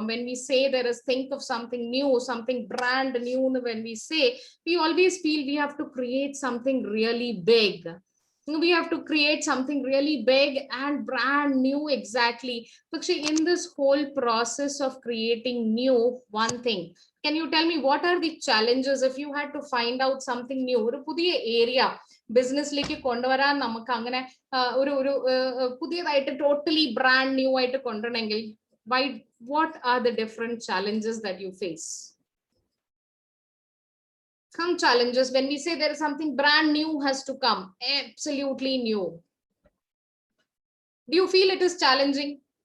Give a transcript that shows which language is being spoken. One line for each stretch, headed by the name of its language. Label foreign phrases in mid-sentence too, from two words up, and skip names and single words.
English: When we say there is think of something new, something brand new, when we say, we always feel we have to create something really big. We have to create something really big and brand new, exactly. But in this whole process of creating new, one thing, can you tell me what are the challenges if you had to find out something new?
Malayalam: ഒരു പുതിയ
English: area business like
Malayalam: കൊണ്ടുവരാൻ നമുക്ക് അങ്ങനെ ഒരു പുതിയതായിട്ട്
English: totally brand new
Malayalam: ആയിട്ട് കൊണ്ടാണെങ്കിൽ,
English: why, what are the different challenges that you face? Some challenges when we say there is something brand new has to come, absolutely new. Do you feel it is challenging?